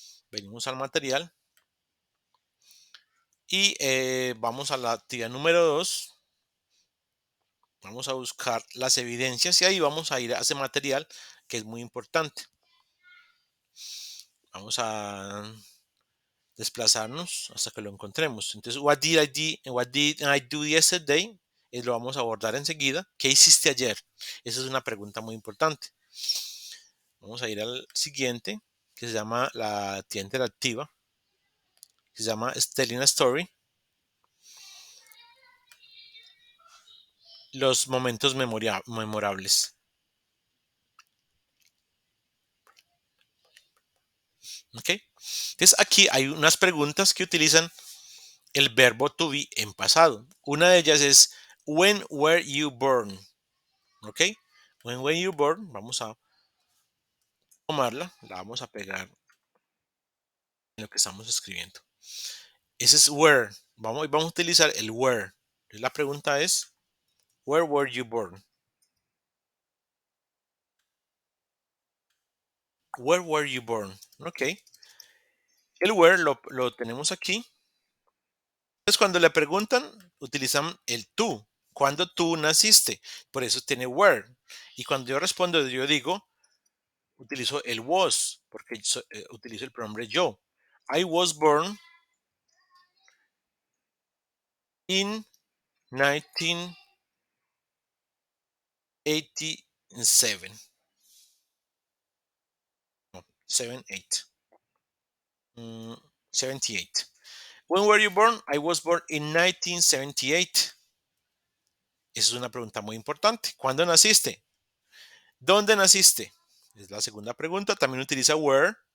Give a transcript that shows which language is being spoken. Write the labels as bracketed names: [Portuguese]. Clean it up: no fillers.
[Spanish] Venimos al material y vamos a la actividad número 2. Vamos a buscar las evidencias y ahí vamos a ir a ese material que es muy importante. Vamos a desplazarnos hasta que lo encontremos. Entonces, [English] what did I do yesterday? [Spanish] Lo vamos a abordar enseguida. ¿Qué hiciste ayer? Esa es una pregunta muy importante. Vamos a ir al siguiente, que se llama la actividad interactiva, que se llama Telling a Story. Los momentos memorables. ¿Ok? Entonces, aquí hay unas preguntas que utilizan el verbo to be en pasado. Una de ellas es [English] when were you born? ¿Ok? When were you born? [Spanish] Vamos a tomarla, la vamos a pegar en lo que estamos escribiendo. Ese es where. Vamos a utilizar el where. La pregunta es [English] where were you born? Where were you born? ¿Ok? [Spanish] El where lo tenemos aquí. Entonces, cuando le preguntan, utilizan el tú. ¿Cuándo tú naciste? Por eso tiene where. Y cuando yo respondo, yo digo, utilizo el was, porque utilizo el pronombre yo. [English] I was born in 1987. [Spanish] No, 78. [English] 78. When were you born? I was born in 1978. [Spanish] Esa es una pregunta muy importante. ¿Cuándo naciste? ¿Dónde naciste? Es la segunda pregunta. También utiliza where.